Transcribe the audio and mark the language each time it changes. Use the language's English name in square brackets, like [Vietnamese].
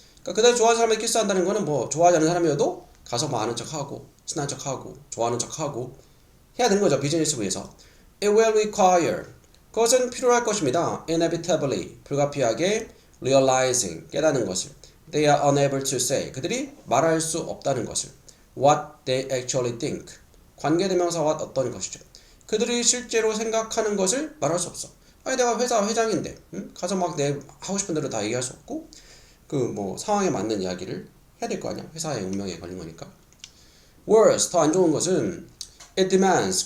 [Korean] 그러니까 그들이 좋아하는 사람에게 키스한다는 거는 뭐 좋아하지 않는 사람이어도 가서 뭐 아는 척하고 친한 척하고 좋아하는 척하고 해야 되는 거죠. 비즈니스 부에서. [English] It will require. [Korean] 그것은 필요할 것입니다. [English] inevitably. [Korean] 불가피하게 [English] realizing. [Korean] 깨닫는 것을. [English] They are unable to say. [Korean] 그들이 말할 수 없다는 것을. [English] What they actually think. [Korean] 관계대명사와 어떤 것이죠. 그들이 실제로 생각하는 것을 말할 수 없어. 아니 내가 회사 회장인데 가서 막 내 하고 싶은 대로 다 얘기할 수 없고 그 뭐 상황에 맞는 이야기를 해야 될 거 아니야. 회사의 운명에 걸린 거니까. [English] Worse. [Korean] 더 안 좋은 것은 [English] it demands.